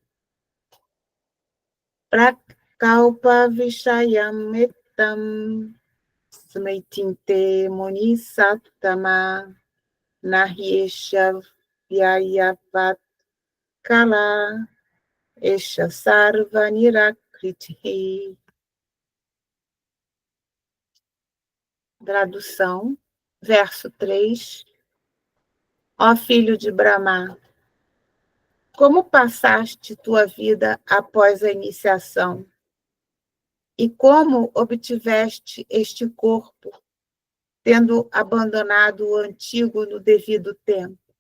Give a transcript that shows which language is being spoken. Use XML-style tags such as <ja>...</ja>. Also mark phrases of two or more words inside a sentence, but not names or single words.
<sa>Prakalpa Vishayam Etam Smitinte Muni Sattama Nahyesha Vyayavat Kala Esha Sarva Nirakriti.</sa> <pt>Tradução, verso 3. Ó filho de Brahma, como passaste tua vida após a iniciação? E como obtiveste este corpo, tendo abandonado o antigo no devido tempo?</pt>